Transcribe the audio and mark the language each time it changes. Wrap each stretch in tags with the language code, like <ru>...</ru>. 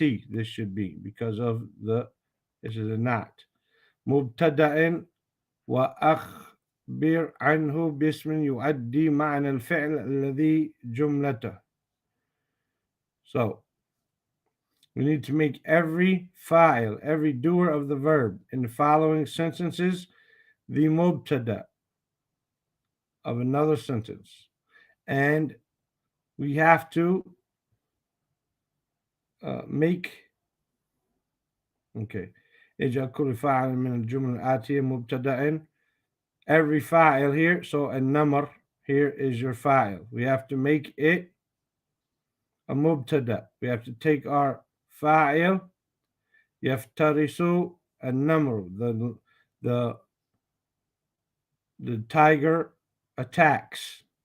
<en>This should be because of this is a not.</en> <ar>مبتدأ وأخبر عنه باسم يؤدي معنى الفعل الذي جملته.</ar> <en>So we need to make every fa'il, every doer of the verb in the following sentences the mubtada of another sentence. And we have to make</en> <ar>اجعل كل فاعل من الجمل الآتية مبتدأ.</ar> <en>Every fa'il here, so a number here is your fa'il. We have to make it a mubtada. We have to take our fa'il</en> <ar>يفترس النمر,</ar> <en>the tiger attacks.</en>